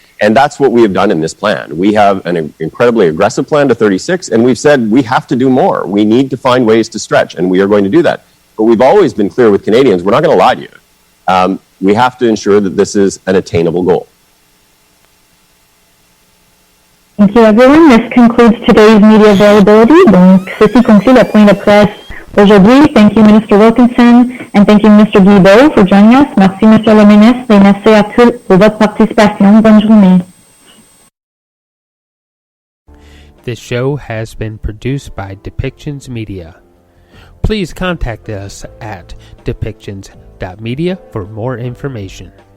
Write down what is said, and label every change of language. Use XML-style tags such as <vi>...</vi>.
<en>And that's what we have done in this plan. We have an incredibly aggressive plan to 36, and we've said we have to do more. We need to find ways to stretch, and we are going to do that. But we've always been clear with Canadians, we're not going to lie to you. We have to ensure that this is an attainable goal. Thank you, everyone. This concludes today's media availability.</en> <fr>Donc, ceci conclut le point de presse aujourd'hui.</fr> <en>Thank you, Minister Wilkinson, and thank you, Mr. Guilbeault, for joining us.</en> <fr>Merci, Monsieur le Ministre, et merci à tous pour votre participation. Bonne journée.</fr> <en>This show has been produced by Depictions Media. Please contact us at depictions.media for more information.</en>